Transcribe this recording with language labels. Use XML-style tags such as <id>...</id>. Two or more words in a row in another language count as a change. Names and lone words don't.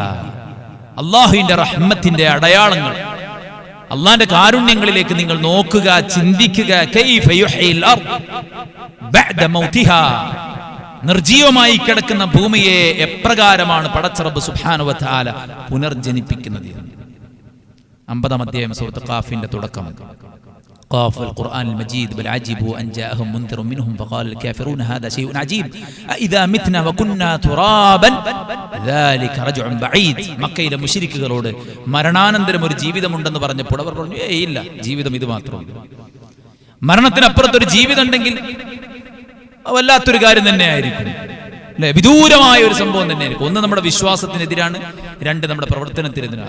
<ml>അല്ലാഹുവിന്റെ റഹ്മത്തിന്റെ അടയാളങ്ങൾ, അള്ളാന്റെ കാരുണ്യങ്ങളിലേക്ക് നിങ്ങൾ നോക്കുക, ചിന്തിക്കുക.</ml> <ar>كيف يحيي الأرض بعد موتها.</ar> <ml>നിർജീവമായി കിടക്കുന്ന ഭൂമിയെ എപ്രകാരമാണ് പടച്ച റബ്ബ്</ml> <ar>سبحانه وتعالى</ar> <ml>പുനർജനിപ്പിക്കുന്നത്. 50-ാം അധ്യായം സൂറത്ത് ഖാഫിന്റെ തുടക്കം.</ml> <ar>قاف القرآن المجيد بل عجبوا أن جاءهم منذر منهم فقال الكافرون هذا شيء عجيب أإذا متنا وكنا ترابا ذلك رجع بعيد.</ar> <ml>മക്കയിലെ മുശ്രിക്കുകളോട് മരണാനന്തരം ഒരു ജീവിതമുണ്ടെന്ന് പറഞ്ഞപ്പോൾ അവർ പറഞ്ഞു, ഇല്ല, ജീവിതം ഇത് മാത്രമല്ല, മരണത്തിനപ്പുറത്തൊരു ജീവിതം ഉണ്ടെങ്കിൽ വല്ലാത്തൊരു കാര്യം തന്നെയായിരിക്കും, അല്ലെ? വിദൂരമായ ഒരു സംഭവം തന്നെയായിരിക്കും. ഒന്ന് നമ്മുടെ വിശ്വാസത്തിനെതിരാണ്, രണ്ട് നമ്മുടെ പ്രവർത്തനത്തിനെതിരാണ്.</ml>